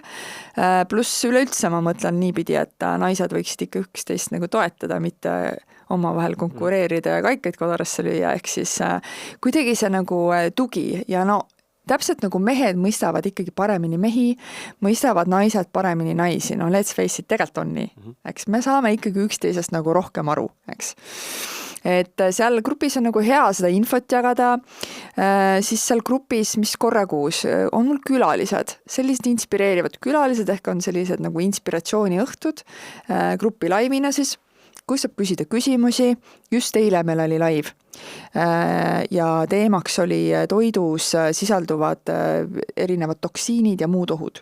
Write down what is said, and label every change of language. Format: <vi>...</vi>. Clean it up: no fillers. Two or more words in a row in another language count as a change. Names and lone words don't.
<et>Pluss üleüldse ma mõtlen niipidi, et naised võiksid ikka üksteist nagu toetada, mitte oma vahel konkureerida ja kaikaid kodarasse lüüa, ehk siis kuidagi see nagu tugi ja täpselt nagu mehed mõistavad ikkagi paremini mehi, mõistavad naised paremini naisi,</et> <en>let's face it,</en> <et>tegelikult on nii, eks me saame ikkagi üksteisest nagu rohkem aru, eks. Et seal grupis on nagu hea seda infot jagada, siis seal grupis, mis korra kuus, on mul külalised, sellised inspireerivad külalised, ehk on sellised nagu inspiratsiooniõhtud, grupi laivina siis, kus saab küsida küsimusi, just eile meil oli live ja teemaks oli toidus sisalduvad erinevad toksiinid ja muud ohud.</et>